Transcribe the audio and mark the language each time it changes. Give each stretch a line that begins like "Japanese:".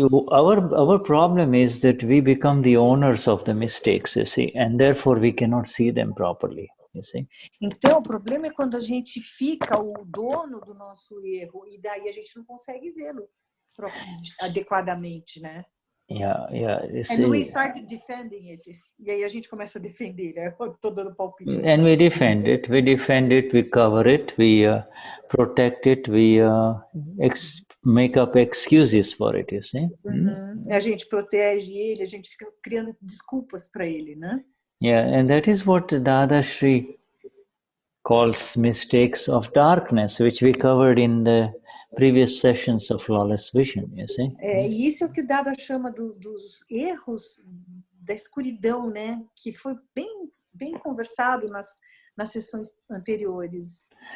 English: Our problem is that we become the owners of the mistakes, you see, and therefore we cannot see them properly, you see.
Portuguese: Então, o problema é quando a gente fica o dono do nosso erro e daí a gente não consegue vê-lo adequadamente, né?
English: Yeah. And we start defending it.
Portuguese: E aí a gente começa a defender, né? Eu tô dando palpite.
English: And we defend it, we cover it, we protect it, we make up excuses for it, you see.
Portuguese: A gente protege ele, a gente fica criando desculpas para ele, né?
English: Yeah, and that is what Dadashri calls mistakes of darkness, which we covered in the previous sessions of Flawless Vision, you see.
Portuguese: E isso é o que o Dada chama dos erros da escuridão, né? Que foi bem conversado nas sessões anteriores.